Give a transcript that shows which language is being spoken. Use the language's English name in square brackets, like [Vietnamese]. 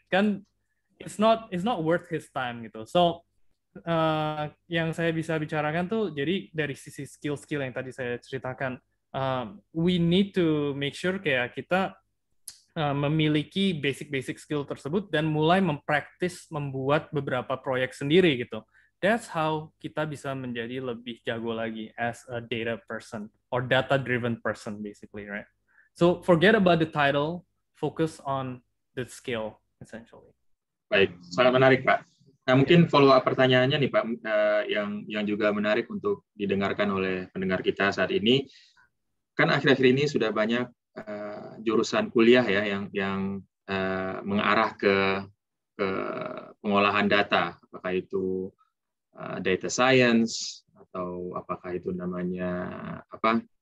[English] Kan it's not worth his time gitu. [Indonesian] So yang saya bisa bicarakan tuh jadi dari sisi skill-skill yang tadi saya ceritakan, we need to make sure kayak kita memiliki basic skill tersebut dan mulai mempraktis membuat beberapa proyek sendiri gitu. [English] That's how kita bisa menjadi lebih jago lagi as a data person or data-driven person basically, right? So forget about the title, focus on the skill essentially. [Indonesian] Baik, sangat menarik Pak. Nah, mungkin follow up pertanyaannya nih Pak, yang juga menarik untuk didengarkan oleh pendengar kita saat ini. Kan akhir-akhir ini sudah banyak jurusan kuliah ya yang mengarah ke pengolahan data, apakah itu data science atau apakah itu namanya apa?